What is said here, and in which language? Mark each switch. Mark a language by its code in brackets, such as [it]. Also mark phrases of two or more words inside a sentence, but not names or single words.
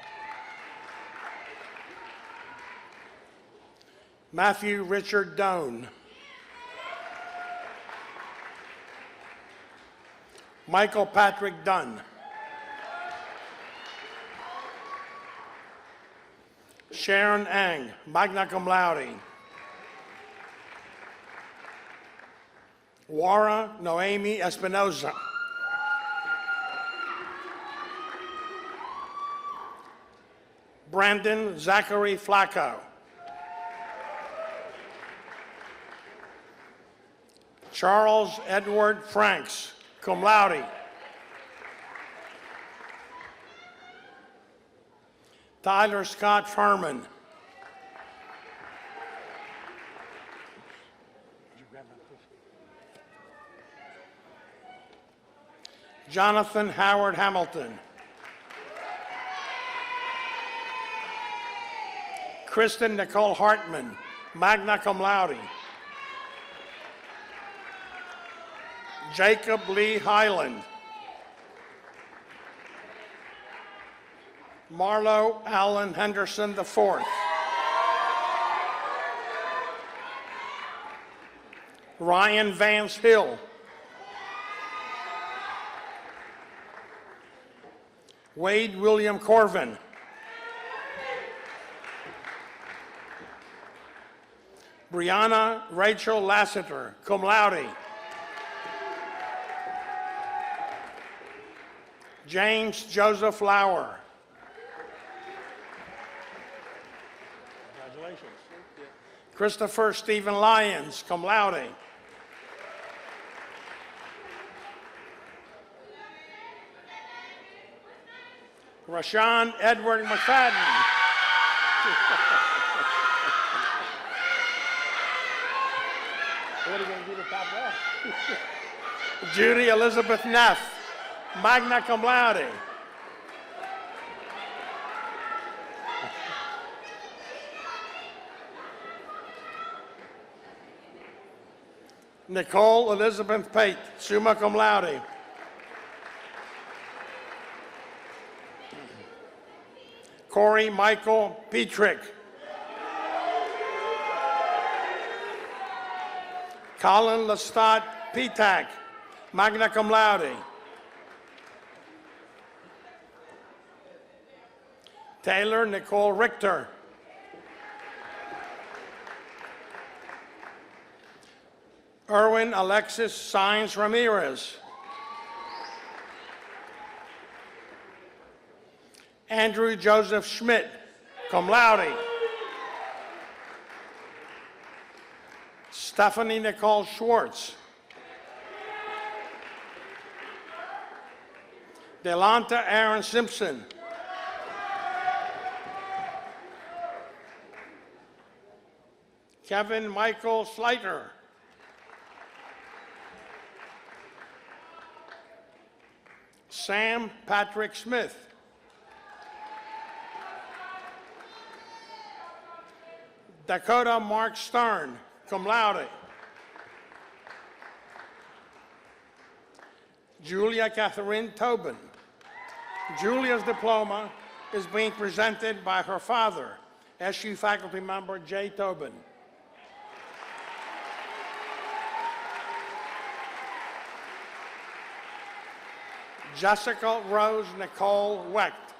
[en] Matthew Richard Doan. Michael Patrick Dunn. Sharon Ang, [la] magna cum laude. [en] Wara Noemi Espinoza. Brandon Zachary Flacco. Charles Edward Franks, [la] cum laude. [en] Tyler Scott Furman. Jonathan Howard Hamilton. Kristen Nicole Hartman, [la] magna cum laude. [en] Jacob Lee Highland. Marlo Allen Henderson IV. Ryan Vance Hill. Wade William Corvin. Brianna Rachel Lassiter, [la] cum laude. [en] James Joseph Lauer. Congratulations. Christopher Stephen Lyons, [la] cum laude. [en] Rashawn Edward McFadden. What are you going to do to top that? Judy Elizabeth Neff, [la] magna cum laude. [en] Nicole Elizabeth Pate, [la] summa cum laude. [en] Corey Michael Petrick. Colin Lestat Petak, [la] magna cum laude. [en] Taylor Nicole Richter. Erwin Alexis Saenz Ramirez. Andrew Joseph Schmidt, [la] cum laude. [en] Stephanie Nicole Schwartz. Delonta Aaron Simpson. Kevin Michael Slater. Sam Patrick Smith. Dakota Mark Stern, [la] cum laude. [en] Julia Catherine Tobin. Julia's diploma is being presented by her father, SU faculty member Jay Tobin. Jessica Rose Nicole Wecht.